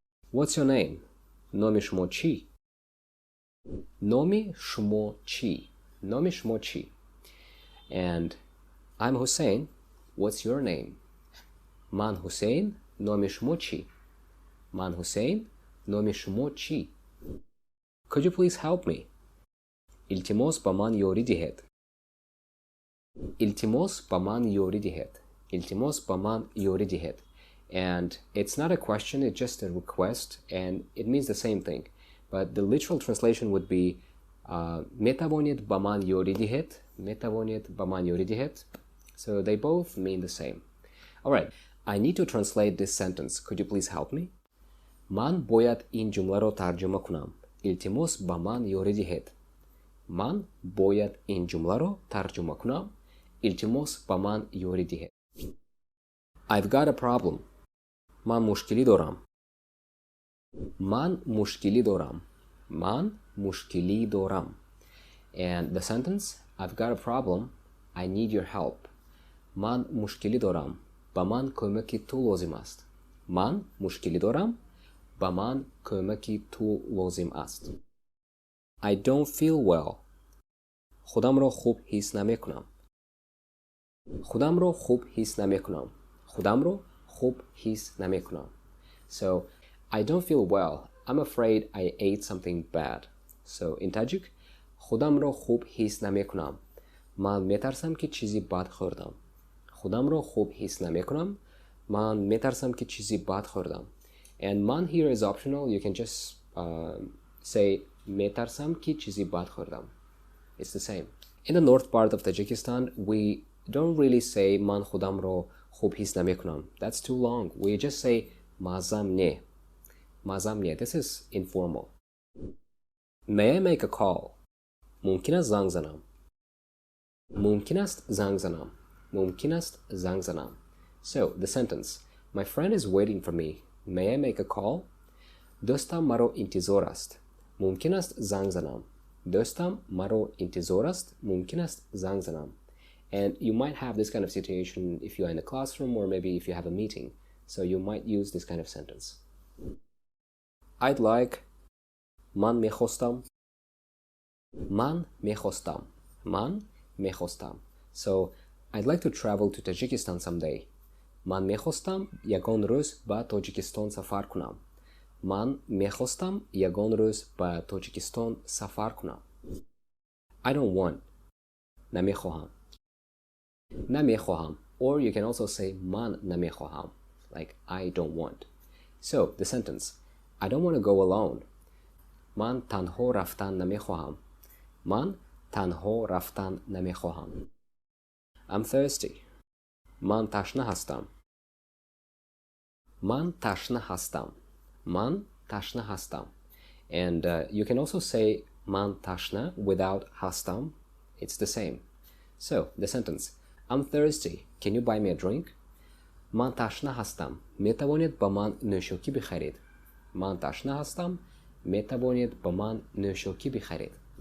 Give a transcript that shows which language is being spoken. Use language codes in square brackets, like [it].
[en] What's your name? [tg] Номи шумо чи? Номи шумо чи. Номи шумо чи. [en] And I'm Hussein. What's your name? [tg] Ман Hussein. Номи шумо чи. Ман Hussein. Номи шумо чи. [en] Could you please help me? [tg] Илтимос ба ман ёрӣ диҳед. Илтимос ба ман ёрӣ диҳед. Илтимос ба ман ёрӣ диҳед. [en] And it's not a question, it's just a request, and it means the same thing. But the literal translation would be [tg] метавонед ба ман ёрӣ диҳед. Метавонед ба ман ёрӣ диҳед. [en] So they both mean the same. Alright, I need to translate this sentence. Could you please help me? [tg] Ман бояд ин ҷумларо тарҷума кунам. Илтимос ба ман ёрӣ диҳед. Ман бояд ин ҷумларо тарҷума кунам. Илтимос ба ман ёрӣ диҳед. [en] I've got a problem. [tg] Ман мушкилӣ дорам. Ман мушкилӣ дорам. Ман мушкилӣ дорам. And the sentence, I've got a problem. [en] I need your help. [tg] Ман мушкилӣ дорам. Ба ман кӯмаки ту лозим аст. Ман мушкилӣ дорам. Ба ман кӯмаки ту лозим аст. [en] I don't feel well. [tg] Худамро хуб ҳис намекунам. Худамро хуб ҳис намекунам. Худамро хуб ҳис намекунам. [en] So, I don't feel well. I'm afraid I ate something bad. So, in Tajik, [tg] худамро хуб ҳис намекунам. Ман метарсам ки чизи бад хӯрдам. Худамро хуб ҳис намекунам. Ман метарсам ки чизи бад хӯрдам. [en] And man here is optional. You can just say [tg] метарсам ки чизи бад хӯрдам. [en] It's the same. In the north part of Tajikistan, we don't really say [tg] man худамро хуб ҳис намекунам. [en] That's too long. We just say [tg] мазам не. Мазам не. [en] This is informal. May I make a call? [tg] Мумкин аст занг занам. Мумкин аст занг занам. Мумкин аст занг занам. [en] So, the sentence, my friend is waiting for me. May I make a call? [tg] Достам маро интизор аст. Мумкин аст занг занам. Достам маро интизор аст. Мумкин аст занг занам. [en] And you might have this kind of situation if you are in a classroom or maybe if you have a meeting. So you might use this kind of sentence. I'd like [tg] ман мехостам. Ман мехостам. Ман мехостам. [en] So I'd like to travel to Tajikistan someday. [tg] Ман мехостам ягон рӯз ба Тоҷикистон сафар кунам. Ман мехостам ягон рӯз ба Тоҷикистон сафар кунам. [en] I don't want. [tg] намехоҳам. Намехоҳам. [en] Or you can also say [tg] ман намехоҳам. [en] Like I don't want. So the sentence, I don't want to go alone. [tg] Ман танҳо рафтан намехоҳам. Ман танҳо рафтан намехоҳам. [en] I'm thirsty. [tg] Ман ташна ҳастам. Ман ташна ҳастам. Ман ташна ҳастам. [en] And you can also say [tg] ман ташна [en] without ҳастам. It's the same. So, the sentence, I'm thirsty. Can you buy me a drink? [tg] Ман ташна ҳастам. Метавонед ба ман нӯшокӣ бихаред. Ман ташна ҳастам. Метавонед ба ман нӯшокӣ бихаред.